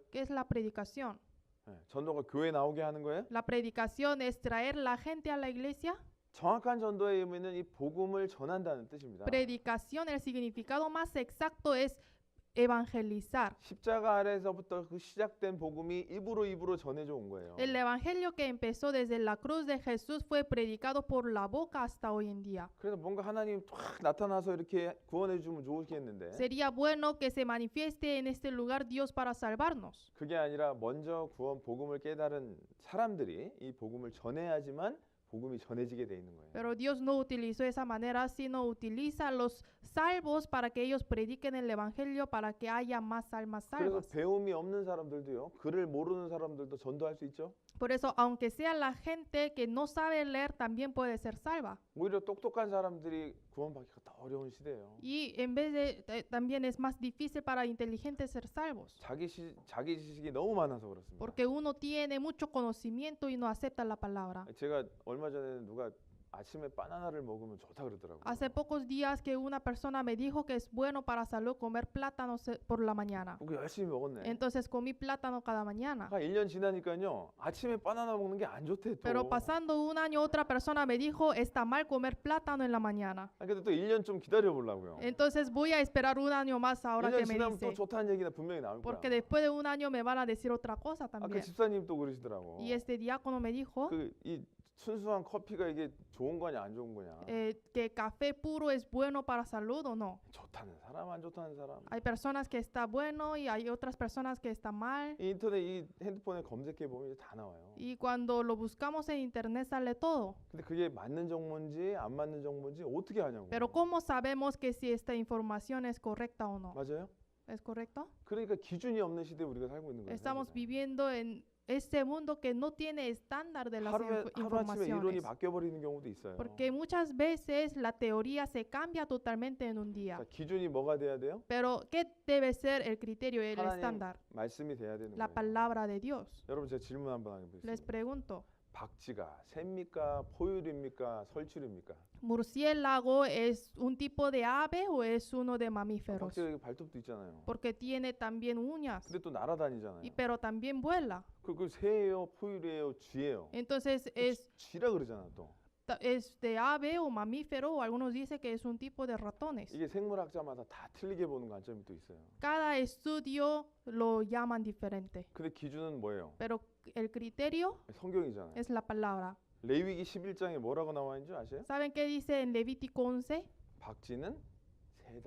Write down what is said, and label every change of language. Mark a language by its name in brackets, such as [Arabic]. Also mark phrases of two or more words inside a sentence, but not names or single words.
[Spanish] ¿Qué es la predicación? [Korean] 전도가 교회 나오게 하는 거예요? [Spanish] La predicación es traer la gente a la iglesia. [Korean] 정확한 전도의 의미는 이 복음을 전한다는 뜻입니다. [Spanish] Predicación, el significado más exacto es evangelizar. [Korean] 십자가 아래에서부터 그 시작된 복음이 입으로 전해져 온 거예요. [Spanish] El evangelio que empezó desde la cruz de Jesús fue predicado por la boca hasta hoy en día. [Korean] 그래서 뭔가 하나님 탁 나타나서 이렇게 구원해 주면 좋겠는데 [Spanish] Sería bueno que se manifieste en este lugar Dios para salvarnos. [Korean] 그게 아니라 먼저 구원 복음을 깨달은 사람들이 이 복음을 전해야지만 복음이 전해지게 돼 있는 거예요. [Spanish] Pero Dios no utilizó esa manera, sino utiliza a los salvos para que ellos prediquen el evangelio para que haya más almas [Korean] 그래서 [Spanish] salvas. [Korean] 배움이 없는 사람들도요. 글을 모르는 사람들도 전도할 수 있죠. [Spanish] Por eso, aunque sea la gente que no sabe leer, también puede ser salva. [Korean] 오히려 똑똑한 사람들이 구원받기가 더 어려운 시대예요. [Spanish] Y en vez de, también es más difícil para inteligentes ser salvos. [Korean] 자기 지식이 너무 많아서 그렇습니다. [Spanish] Porque uno tiene mucho conocimiento y no acepta la palabra. [Korean] 제가 얼마 전에 누가 아침에 바나나를 먹으면 좋다 그러더라고요. [Spanish] Hace pocos días que una persona me dijo que es bueno para salud comer plátanos por la mañana. [Korean] 그거 열심히 먹었네. [Spanish] Entonces comí plátano cada mañana. [Korean] 1년 지나니까요. 아침에 바나나 먹는 게 안 좋대 또. [Spanish] Pero pasando un año otra persona me dijo está mal comer plátano en la mañana. [Korean] 근데 또 1년 좀 기다려 보려고요. [Spanish] Entonces voy a esperar un año más ahora [Korean] 1년 [Spanish] que me [Korean] 지나면 또 [Spanish] dice. [Korean] 좋다는 얘기가 분명히 나올 거야. [Spanish] Porque después de un año me van a decir otra cosa [Korean] 아까 [Spanish] también. [Korean] 집사님 또 그러시더라고. [Spanish] Y este diácono me dijo [Korean] 이 순수한 커피가 이게 좋은 거냐 안 좋은 거냐. [Spanish] que café puro es bueno para salud o no. [Korean] 좋다는 사람 안 좋다는 사람. [Spanish] Hay personas que está bueno y hay otras personas que está mal. [Korean] 이 인터넷 이 핸드폰에 검색해 보면 이제 다 나와요. [Spanish] Y cuando lo buscamos en internet sale todo. [Korean] 근데 그게 맞는 정보인지 안 맞는 정보인지 어떻게 아냐고. [Spanish] Pero ¿cómo sabemos que si esta información es correcta o no? [Korean] 맞아요? [Spanish] ¿Es correcto? [Korean] 그러니까 기준이 없는 시대에 우리가 살고 있는 거예요. [Spanish] Estamos [Korean] 사실은. [Spanish] viviendo en este mundo que no tiene estándar de las [Korean] 하루아침에 이론이 [Spanish] informaciones. [Korean] 바뀌어 버리는 경우도 있어요. [Spanish] Porque muchas veces la teoría se cambia totalmente en un día. [Korean] 자, 기준이 뭐가 돼야 돼요? [Spanish] Pero ¿qué debe ser el criterio, el [Korean] 하나님 [Spanish] estándar? [Korean] 말씀이 돼야 되는 [Spanish] La [Korean] 거예요. [Spanish] palabra de Dios. [Korean] 여러분 제가 질문 한번 [Spanish] Les [Korean] 하겠습니다. [Spanish] pregunto, [Korean] 박쥐가 새입니까? 포유류입니까? 설치류입니까? [Spanish] ¿murciélago es un tipo de ave o es uno de mamíferos? [Korean] 박쥐가 여기 발톱도 있잖아요. [Spanish] Porque tiene también uñas, [Korean] 근데 또 날아다니잖아요. [Spanish] pero también vuela. [Korean] 그 새예요, 포유류예요, 쥐예요. [Spanish] Entonces [Korean] 쥐라 그러잖아 또. [Spanish] es de ave o mamífero, o algunos dicen que es un tipo de ratones. [Korean] 이게 생물학자마다 다 틀리게 보는 관점이 또 있어요. [Spanish] Cada estudio lo llaman diferente, [Korean] 근데 기준은 뭐예요? [Spanish] pero el criterio [Korean] 성경이잖아요. [Spanish] es la palabra. [Korean] 레위기 11장에 뭐라고 나와 있는 줄 아세요? [Spanish] ¿Saben qué dice en Levítico 11? [Korean] 박쥐는 새다.